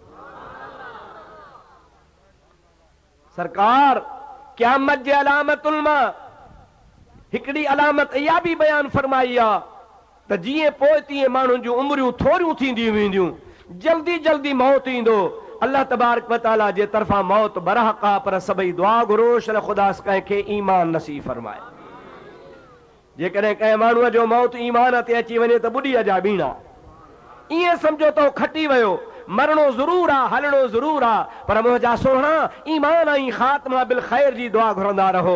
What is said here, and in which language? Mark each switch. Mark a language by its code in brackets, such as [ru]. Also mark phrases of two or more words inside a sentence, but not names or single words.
[sd] सरकार क़यामत जे अलामतुनि मां हिकिड़ी अलामत इहा बि बयान फरमाई आहे त जीअं पोइ तीअं माण्हुनि जूं उमिरियूं थोरियूं थींदियूं वेंदियूं, जल्दी जल्दी मौत ईंदो। अल्लाह तबारक व तआला जे तरफ़ां मौत बरहक़ आहे पर सभई दुआ घुरो शल ख़ुदा कंहिंखे ईमान नसीब फरमाए। जेकॾहिं कंहिं माण्हूअ जो मौत ईमान ते अची वञे त ॿुॾीअ जा बीणा ईअं सम्झो त खटी वियो, मरणो ज़रूर आहे, हलणो ज़रूर आहे, पर मुंहिंजा सोहणा ईमान ऐं ख़ात्मा बिल ख़ैर जी दुआ घुरंदा रहो।